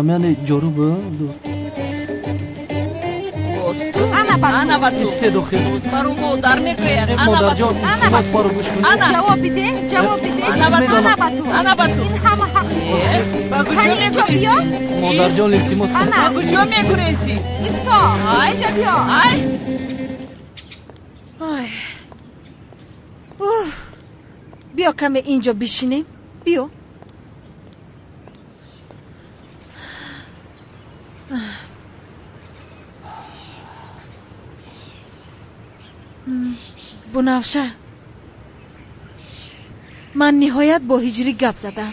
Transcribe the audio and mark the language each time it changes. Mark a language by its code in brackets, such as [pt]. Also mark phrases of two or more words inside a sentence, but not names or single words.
[tg] яъне ҷорӯ истед. охир баро модар мекояд. модарҷон, илтимос баро гӯш кунед. ҷавоб биде, ҷавоб биде. Ана ба ту. Ин ҳама ҳақ. ҳани инҷо биё. модарҷон, илтимос. Ана. Ба куҷо мегурезӣ? Исто. Инҷо биё. [fa] بیا کمی اینجا بشینیم. بیا. بنفشه، من نهایت با هجری گپ زدم.